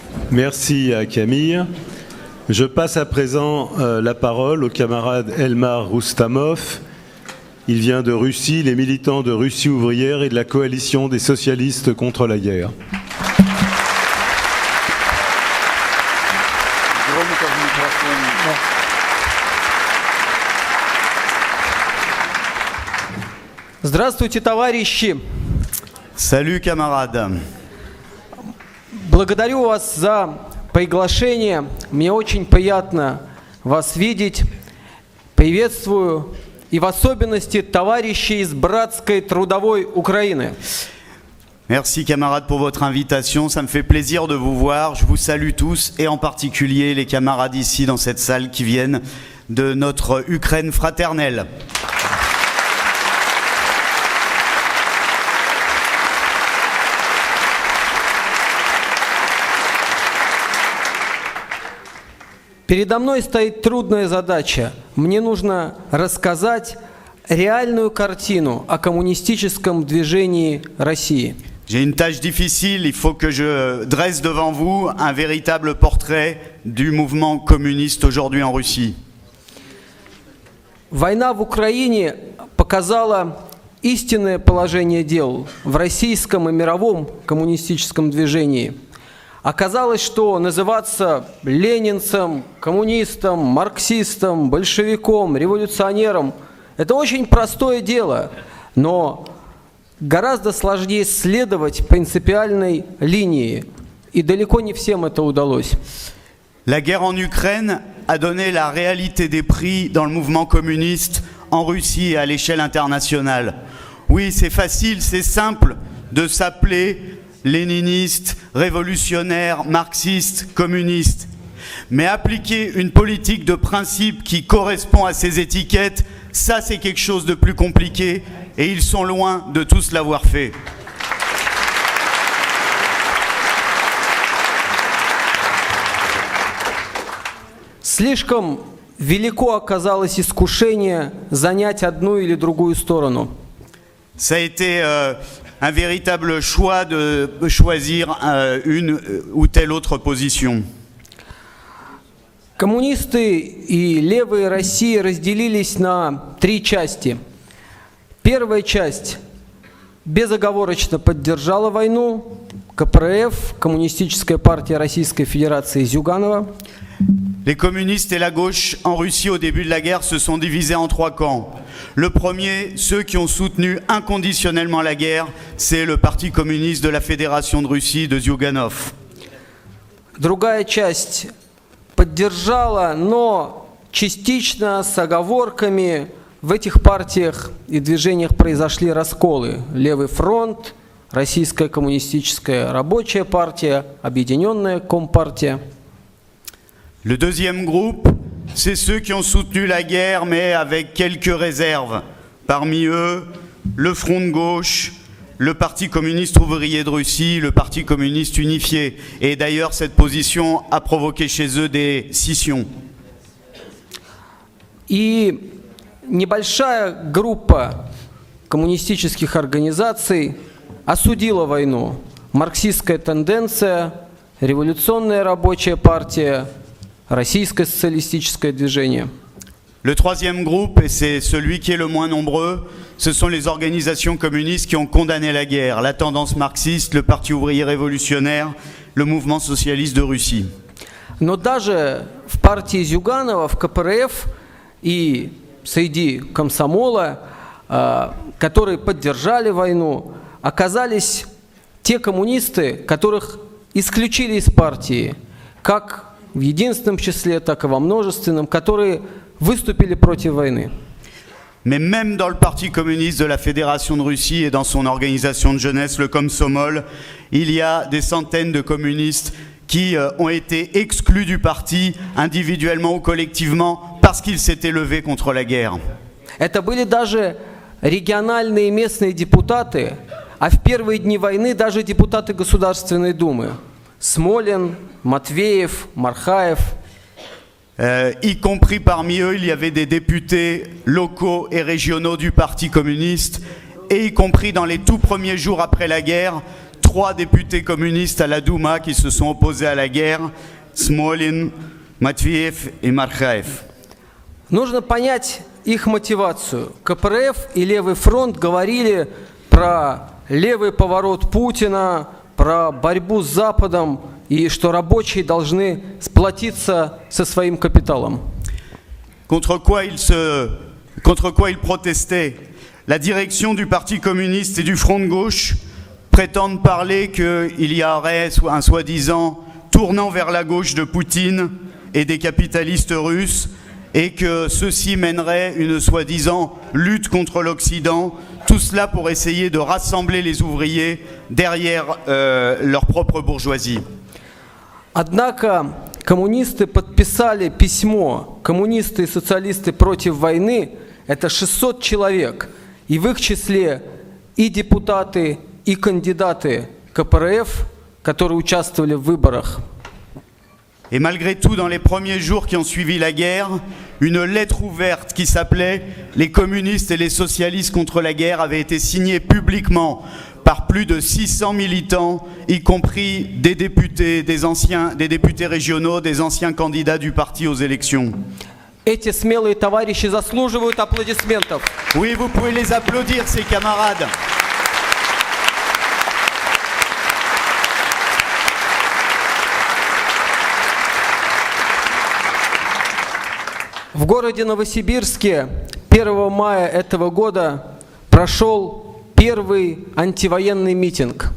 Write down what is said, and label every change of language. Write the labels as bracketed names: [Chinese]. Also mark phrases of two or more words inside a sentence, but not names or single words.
[French] Merci à Camille. Je passe à présent la parole au camarade Elmar Roustamov. Il vient de Russie, il est militant de Russie ouvrière et de la coalition des socialistes contre la guerre. [Russian] Здравствуйте, товарищи! [French] Salut camarades! [Russian] Благодарю вас за приглашение. Мне очень приятно вас видеть. Приветствую и в особенности товарищей из братской трудовой Украины. [French] Merci camarades pour votre invitation, ça me fait plaisir de vous voir. Je vous salue tous et en particulier les camarades ici dans cette salle qui viennent de notre Ukraine fraternelle. [Russian] Передо мной стоит трудная задача. Мне нужно рассказать реальную картину о коммунистическом движении России. [French] J'ai une tâche difficile, il faut que je dresse devant vous un véritable portrait du mouvement communiste aujourd'hui en Russie. [Russian] Война в Украине показала истинное положение дел в российском и мировом коммунистическом движении. Оказалось, что называться ленинцем, коммунистом, марксистом, большевиком, революционером – это очень простое дело, но гораздо сложнее следовать принципиальной линии, и далеко не всем это удалось. [French] La guerre en Ukraine a donné la réalité des prix dans le mouvement communiste en Russie et à l'échelle internationale. Oui, c'est facile, c'est simple de s'appeler léniniste, révolutionnaire, marxiste, communiste. Mais appliquer une politique de principe qui correspond à ces étiquettes, ça c'est quelque chose de plus compliqué et ils sont loin de tous l'avoir fait. [Russian] Слишком велико оказалось искушение занять одну или другую сторону. [French] Ça a été un véritable choix de choisir une ou telle autre position. [Russian] Коммунисты и левые России разделились на три части. Первая часть безоговорочно поддержала войну. КПРФ, Коммунистическая партия Российской Федерации Зюганова. [French] Les communistes et la gauche en Russie au début de la guerre se sont divisés en trois camps. Le premier, ceux qui ont soutenu inconditionnellement la guerre, c'est le Parti communiste de la Fédération de Russie de Zyuganov. [Russian] Другая часть поддержала, но частично с оговорками. В этих партиях и движениях произошли расколы. Левый фронт, Российская коммунистическая рабочая партия, Объединенная Компартия. [French] Le deuxième groupe, c'est ceux qui ont soutenu la guerre, mais avec quelques réserves. Parmi eux, le Front de gauche, le Parti communiste ouvrier de Russie, le Parti communiste unifié. Et d'ailleurs, cette position a provoqué chez eux des scissions. [Russian] И небольшая группа коммунистических организаций осудила войну. Марксистская тенденция, Революционная рабочая партия, Российское социалистическое движение. [French] Le troisième groupe, et c'est celui qui est le moins nombreux, ce sont les organisations communistes qui ont condamné la guerre, la tendance marxiste, le Parti ouvrier révolutionnaire, le mouvement socialiste de Russie. [Russian] Но даже в партии Зюганова, в КПРФ и среди комсомола, которые поддержали войну, оказались те коммунисты, которых исключили из партии, как в единственном числе, так и во множественном, которые выступили против войны. [French] Mais même dans le Parti communiste de la Fédération de Russie et dans son organisation de jeunesse, le Komsomol, il y a des centaines de communistes qui ont été exclus du parti, individuellement ou collectivement, parce qu'ils s'étaient levés contre la guerre. [Russian] Это были даже региональные и местные депутаты, а в первые дни войны даже депутаты Государственной Думы. Смолин, Матвеев, Мархаев. [French] Y compris parmi eux, il y avait des députés locaux et régionaux du Parti communiste, et y compris dans les tout premiers jours après la guerre, 3 députés communistes à la Douma qui se sont opposés à la guerre, Smolin, Matveev et Markhaev. [Russian] Нужно понять их мотивацию. КПРФ и Левый фронт говорили про левый поворот Путина, про борьбу с Западом и что рабочие должны сплотиться со своим капиталом. [French] Contre quoi ils protestaient? La direction du Parti communiste et du Front de gauche prétendent parler qu'il y aurait un soi-disant tournant vers la gauche de Poutine et des capitalistes russes et que ceux-ci mèneraient une soi-disant lutte contre l'Occident, tout cela pour essayer de rassembler les ouvriers derrière leur propre bourgeoisie. [Russian] Однако коммунисты подписали письмо «Коммунисты и социалисты против войны» – это 600 человек, и в их числе и депутаты, и кандидаты КПРФ, которые участвовали в выборах. [French] Et malgré tout, dans les premiers jours qui ont suivi la guerre, une lettre ouverte qui s'appelait « Les communistes et les socialistes contre la guerre » avait été signée publiquement par plus de 600 militants, y compris des députés, des députés régionaux, des anciens candidats du parti aux élections. [Russian] Эти смелые товарищи заслуживают аплодисментов. [French] Oui, vous pouvez les applaudir, ces camarades. [Russian] В городе Новосибирске 1 мая этого года прошел первый антивоенный митинг.